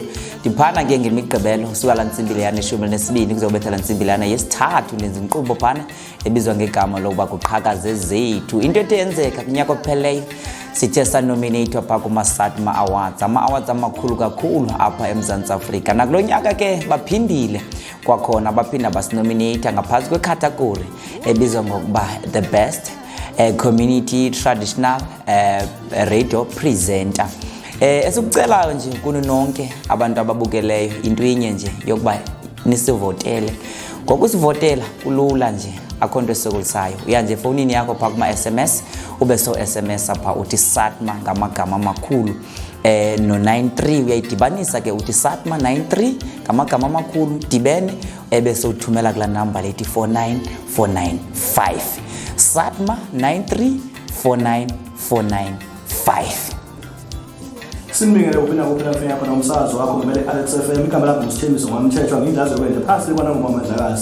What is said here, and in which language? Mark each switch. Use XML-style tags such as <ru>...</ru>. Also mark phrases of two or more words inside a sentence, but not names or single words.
<xh>Ndiphana ke ngemigqibelo suka la ntsimbi yana 12 kuzobetha la ntsimbi yana yesithathu ndenza inkqubo phana ebizwa ngegama lokuba Kuqhakaza Ezethu. Into etenzeka kunyaka opheleyo sithe sanominatewa pha kumaSATMA awards ama-awards amakhulu kakhulu apha eMzantsi Afrika. Nakulo nyaka ke baphindile kwakhona baphinda basinominate ngaphantsi kwecategory ebizwa ngokuba</xh> <en>the best community traditional radio presenter.</en> <xh>Esikucelayo nje kuni nonke abantu ababukeleyo into inye nje yokuba nisivotele. Ngokusivotela kulula nje akho nto esokolisayo. Uya nje efonini yakho pha kuma SMS ube so SMS apha uthi SATMA ngamagama amakhulu no93 uyayidibanisa ke uthi SATMA 93 ngamagama amakhulu dibene ebese uthumela kula number lethi 49495 SATMA 93 49495.</xh> <zu>Sinibingele ubina kuphela mfenya khona umsakazo wakho ngimele Alex FM igama lakho ngusithembiso ngwamthethwa ngindlaze kwende phasi libona ngoMamadlakazi.</zu>